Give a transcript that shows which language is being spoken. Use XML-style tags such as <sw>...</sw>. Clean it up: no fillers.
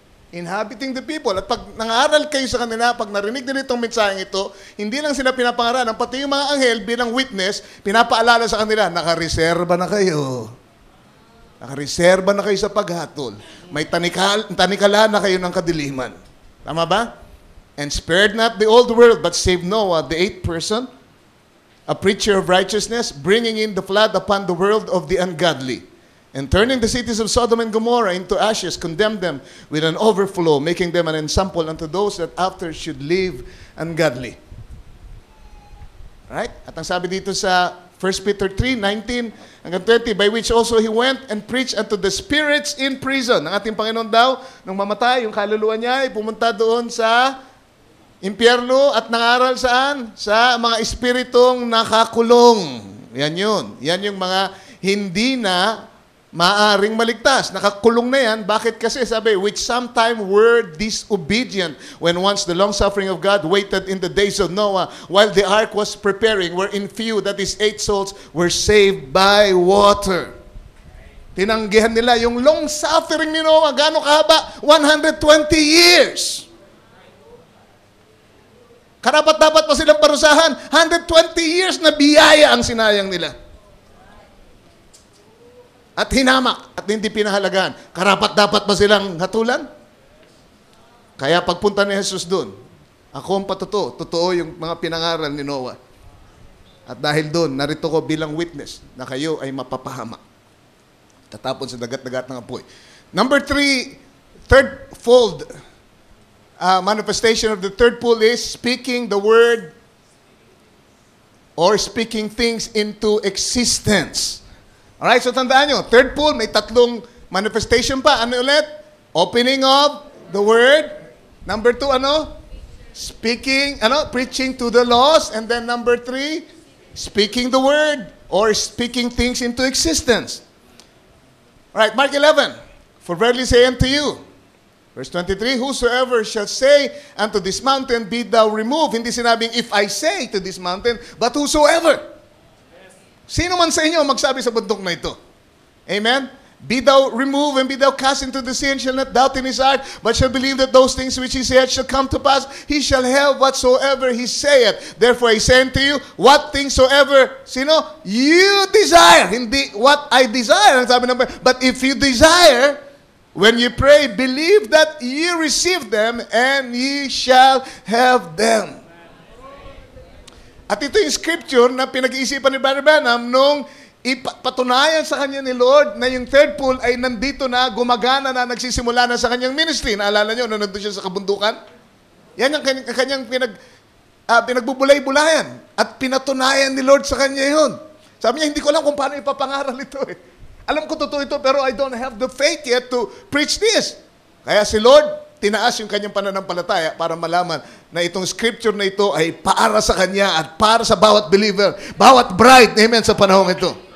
<en>Inhabiting the people.</en> <tl>At pag nangaral kayo sa kanila, pag narinig nila itong mensaheng ito, hindi lang sila pinapangaralan, pati yung mga anghel bilang witness, pinapaalala sa kanila, nakareserba na kayo. Nakareserba na kayo sa paghatol. May tanikala na kayo ng kadiliman. Tama ba?</tl> <en>And spared not the old world, but saved Noah, the eighth person, a preacher of righteousness, bringing in the flood upon the world of the ungodly. And turning the cities of Sodom and Gomorrah into ashes, condemned them with an overflow, making them an ensample unto those that after should live ungodly. Right?</en> <tl>At ang sabi dito sa 1 Peter 3, 19 hanggang 20,</tl> <en>by which also he went and preached unto the spirits in prison.</en> <tl>Ang ating Panginoon daw, nung mamatay, yung kaluluwa niya ay pumunta doon sa impyerno at nangaral saan? Sa mga espiritong nakakulong. Yan yun. Yan yung mga hindi na maaring maligtas. Nakakulong na yan. Bakit kasi?</tl> <en>Sabi, which sometime were disobedient when once the long-suffering of God waited in the days of Noah while the ark was preparing, wherein few, that is 8 souls, were saved by water.</en> <tl>Tinanggihan nila yung long-suffering ni Noah. Gaano kahaba?</tl> <en>120 years.</en> <tl>Karapat-dapat pa silang parusahan. 120 years na biyaya ang sinayang nila. At hinamak at hindi pinahalagaan. Karapat-dapat ba silang hatulan? Kaya pagpunta ni Jesus doon, ako ang patotoo, totoo yung mga pinangaral ni Noah. At dahil doon, narito ko bilang witness na kayo ay mapapahama. Tatapon sa dagat-dagat ng apoy.</tl> <en>Number 3, third fold, manifestation of the third pool is speaking the word or speaking things into existence.</en> <tl>Alright, so tandaan nyo, third pool, may tatlong manifestation pa. Ano ulit?</tl> <en>Opening of the word.</en> <tl>Number 2, ano?</tl> <en>Speaking, preaching to the lost. And then number 3, speaking the word or speaking things into existence. Alright, Mark 11. For verily say unto you, verse 23, whosoever shall say unto this mountain, be thou removed.</en> <tl>Hindi sinabing,</tl> <en>if I say to this mountain, but whosoever.</en> <tl>Sino man sa inyo magsabi sa bundok na ito?</tl> <en>Amen? Be thou removed and be thou cast into the sea, and shall not doubt in his heart, but shall believe that those things which he saith shall come to pass. He shall have whatsoever he saith. Therefore I say unto you, what things soever, you desire. Hindi what I desire.</en> <tl>Ang sabi ng,</tl> <en>but if you desire, when you pray, believe that ye receive them, and ye shall have them.</en> <tl>At ito yung scripture na pinag-iisipan ni Brother Branham nung ipatunayan sa kanya ni Lord na yung third pool ay nandito na, gumagana na, nagsisimula na sa kanyang ministry. Naalala nyo, nung nandun siya sa kabundukan? Yan ang kanyang pinagbubulay-bulayan. At pinatunayan ni Lord sa kanya yun. Sabi niya, hindi ko alam kung paano ipapangaral ito eh. Alam ko totoo ito, pero</tl> <en>I don't have the faith yet to preach this.</en> <tl>Kaya si Lord, tinaas yung kanyang pananampalataya para malaman na itong scripture na ito ay para sa kanya at para sa bawat believer, bawat bride, amen, sa panahon ito.</tl>